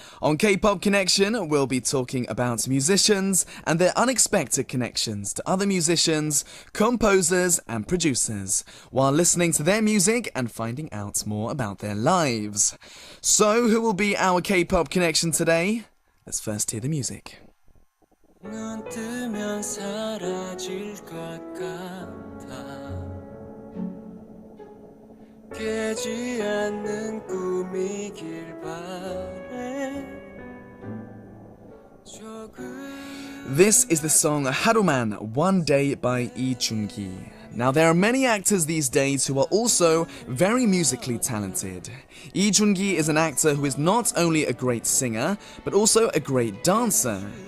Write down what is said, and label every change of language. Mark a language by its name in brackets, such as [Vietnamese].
[English] On K-pop Connection, we'll be talking about musicians and their unexpected connections to other musicians, composers and producers, while listening to their music and finding out more about their lives. So, who will be our K-pop Connection today? Let's first hear the music. [Korean] 눈 뜨면 사라질 것 같아 깨지 않는 꿈이길 바래 [English] This is the song Haruman, One Day by Lee Jung-gi. Now, there are many actors these days who are also very musically talented. Lee Jung-gi is an actor who is not only a great singer, but also a great dancer.